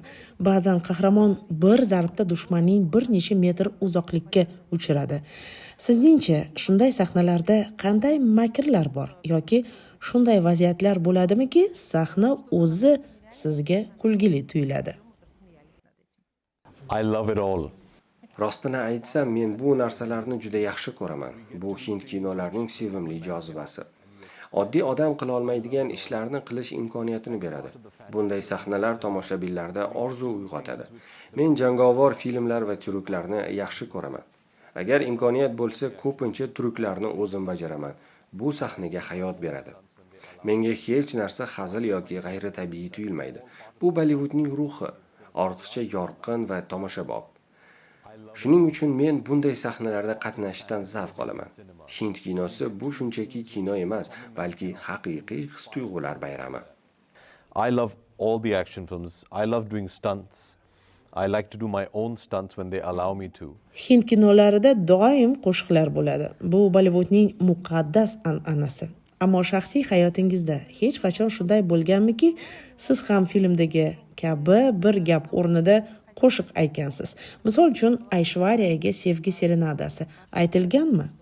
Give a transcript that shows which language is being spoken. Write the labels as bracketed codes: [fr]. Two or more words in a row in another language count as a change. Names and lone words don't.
[uz] Ba'zan qahramon bir zarbda dushmanning bir necha metr uzoqlikka uchiradi. Sizningcha, shunday sahnalarda qanday makrlar bor yoki shunday vaziyatlar bo'ladimiki, sahna o'zi sizga kulgili tuyuladi? [en] I love it all. [uz] Rostini aytsam, men bu narsalarni juda yaxshi ko'raman. Bu hind kinolarining sevimli jozibasi. Oddiy odam qila olmaydigan ishlarni qilish imkoniyatini beradi. Bunday sahnalar tomoshabinlarda orzu uyg'otadi. Men jangovar filmlar va tryuklarni yaxshi ko'raman. Agar imkoniyat bo'lsa, ko'pincha tryuklarni o'zim bajaraman. Bu sahnaga hayot beradi. Menga hech narsa hazil yoki g'ayritabiiy tuyulmaydi. Bu Bollivudning ruhi, ortiqcha yorqin va tomoshabob. Shuning uchun men bunday sahnalarda qatnashishdan zavq olaman. Hind kinosi bu shunchaki kino emas, balki haqiqiy his-tuyg'ular bayrami. [en] I love all the action films. I love doing stunts. I like to do my own stunts when they allow me to. [uz] Hind kinolarida doim qo'shiqlar bo'ladi. Bu Bollivudning muqaddas an'anasi. Ammo shaxsiy hayotingizda hech qachon shunday bo'lganmiki, siz ham filmdagi kabi bir gap o'rnida qo'shiq aytgansiz? Misol uchun, Aishvaryaga sevgi serenadasi aytilganmi?